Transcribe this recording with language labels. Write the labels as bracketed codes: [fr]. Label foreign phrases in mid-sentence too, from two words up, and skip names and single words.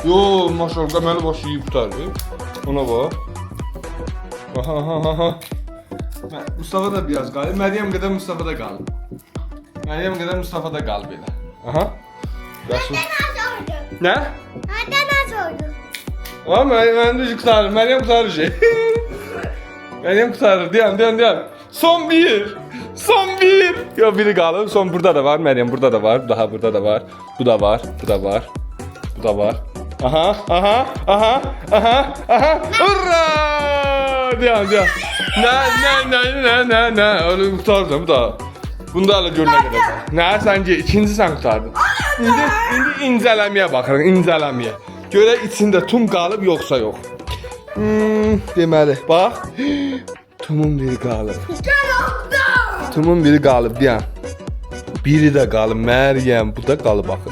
[az] Yo, maşallah mənim başı yiyib qurtarır. Ona bax. Aha. Mustafa da biraz qalıb. Məryəm qədər Mustafa da qalıb. Məryəm qədər Mustafa da qalıb elə. Aha. Rəsul. Nə? Nədən az oldu? [tr] Ama ben de kurtarırım. Meryem kurtarır şey. Meryem kurtarır. Diyan. Son bir. Yok biri kalır. Son burada da var. Meryem burada da var. Daha burada da var. Bu da var. Bu da var. Aha. Hurra! Diyan. Ne? Öyle kurtardım bu da. [az] Bunu da hala görünə qədər. [tr] Ne sence? İkinci sen kurtardın. [az] İndi incələməyə baxırıq. İncələməyə. Görək içində tum qalıb yoxsa yox. Deməli, bax. Tumun biri qalıb. Tumun biri qalıb, deyən. Biri də qalıb, Məryəm, bu da qalıb axı.